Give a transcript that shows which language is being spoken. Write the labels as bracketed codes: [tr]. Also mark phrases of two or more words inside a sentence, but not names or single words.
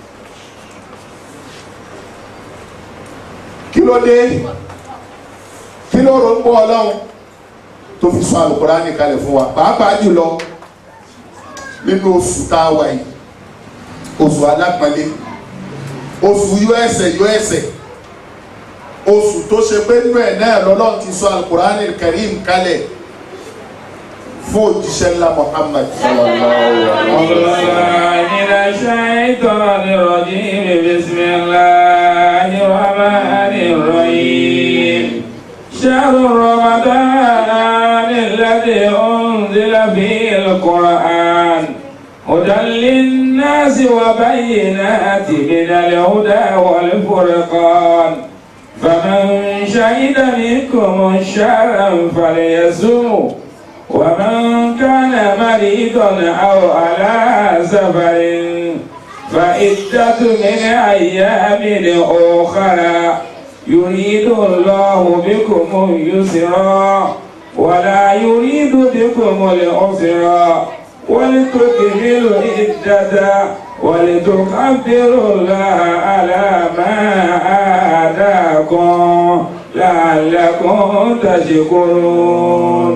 [yo] Kí ló dé kí ló rò ń bọ́ Ọlọ́run tó fi sọ Al-Qur'an kalẹ̀ fún wa pàápàá jùlọ nínú oṣù tá a wà yìí oṣù alápọ̀nlé oṣù yọ ẹsẹ̀ oṣù tó ṣe pé nínú ẹ̀ náà lọ́lọ́run ti sọ Al-Qur'an al-Karim kalẹ̀ fún òjíṣẹ́ ńlá Muhammad [ar] صلى الله عليه وسلم. بسم الله الرحمن الرحيم. شهر رمضان الذي أنزل فيه القرآن هدى للناس وبينات من الهدى والفرقان. فمن شهد منكم الشهر فليصمه ومن كان مريضا أو على سفر فعدة من أيام أخرى يريد الله بكم اليسر ولا يريد بكم العسر ولتكملوا العدة ولتكبروا الله على ما آتاكم لعلكم تشكرون.